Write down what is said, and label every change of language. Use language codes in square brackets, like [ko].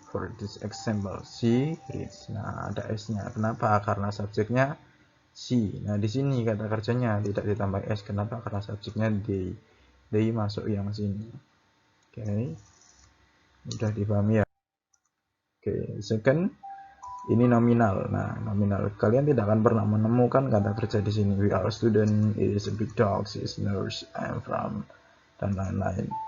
[en] For this example, she reads. [id] Nah, ada s-nya. Kenapa? Karena subjeknya she. Nah, di sini kata kerjanya tidak ditambah s. Kenapa? Karena subjeknya they. They masuk yang sini. Oke. Udah dipahami ya? Oke, second ini nominal. Nah, nominal. Kalian tidak akan pernah menemukan kata kerja di sini. [en] We are student, is a big dog, is nurse, I'm from, [id] dan lain-lain.